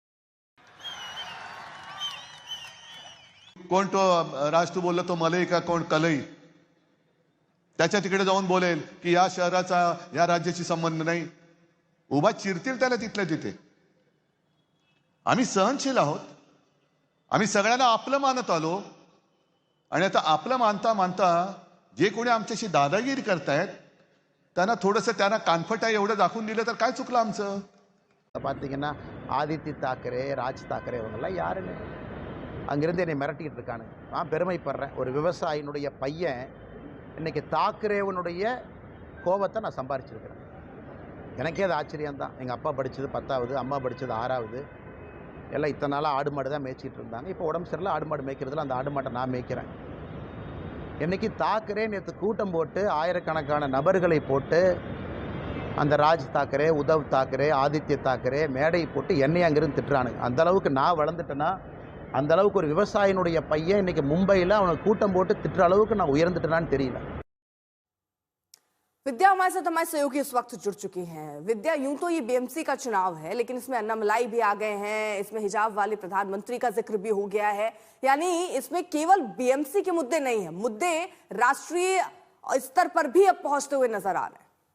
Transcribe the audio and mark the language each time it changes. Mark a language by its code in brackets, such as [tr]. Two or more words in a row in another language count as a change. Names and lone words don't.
[mr] कोण तो राज तू बोलला तो मलई का कोण कलई, त्याच्या तिकडे जाऊन बोलेल की या शहराचा या राज्याशी संबंध नाही, उभा चिरतील त्याला तिथल्या तिथे। आम्ही सहनशील आहोत, आम्ही सगळ्यांना आपलं मानत आलो आणि आता आपलं मानता मानता जे कोणी आमच्याशी दादागिरी करतायत त्यांना थोडंसं त्यांना कानफटा एवढं दाखवून दिलं तर काय चुकलं आमचं? [ta] பார்த்தீங்கன்னா ஆதித்ய தாக்கரே, ராஜ் தாக்கரே இவங்கெல்லாம் யாருன்னு அங்கிருந்து என்னை மிரட்டிட்டு இருக்கானு நான் பெருமைப்படுறேன். ஒரு விவசாயினுடைய பையன் இன்னைக்கு தாக்கரேவனுடைய கோபத்தை நான் சம்பாரிச்சிருக்கிறேன். எனக்கே அது ஆச்சரியம்தான். எங்கள் அப்பா படித்தது 10வது, அம்மா படித்தது 6வது. எல்லாம் இத்தனை நாளாக ஆடு மாடு தான் மேய்ச்சிட்டு இருந்தாங்க. இப்போ உடம்பு சரியில்லை, ஆடு மாடு மேய்க்கிறதுல அந்த ஆடு மாட்டை நான் மேய்க்கிறேன். இன்றைக்கி தாக்கரே நேற்று கூட்டம் போட்டு ஆயிரக்கணக்கான நபர்களை போட்டு அந்த ராஜ் தாக்கரே, உத்தவ் தாக்கரே, ஆதித்ய தாக்கரே மேடை போட்டு என்னை அங்கிருந்து திட்டுறானுங்க. அந்தளவுக்கு நான் வளர்ந்துட்டேன்னா, அந்தளவுக்கு ஒரு விவசாயினுடைய பையன் இன்றைக்கி மும்பையில் அவனை கூட்டம் போட்டு திட்டுற அளவுக்கு நான் உயர்ந்துட்டேனான்னு தெரியல। [hi] विद्या हमारे साथ हमारे सहयोगी इस वक्त जुड़ चुकी हैं। विद्या, यूं तो ये बीएमसी का चुनाव है, लेकिन इसमें अन्नामलाई भी आ गए हैं, इसमें हिजाब वाले प्रधानमंत्री का जिक्र भी हो गया है। यानी इसमें केवल बीएमसी के मुद्दे नहीं है, मुद्दे राष्ट्रीय स्तर पर भी अब पहुंचते हुए नजर आ रहे हैं।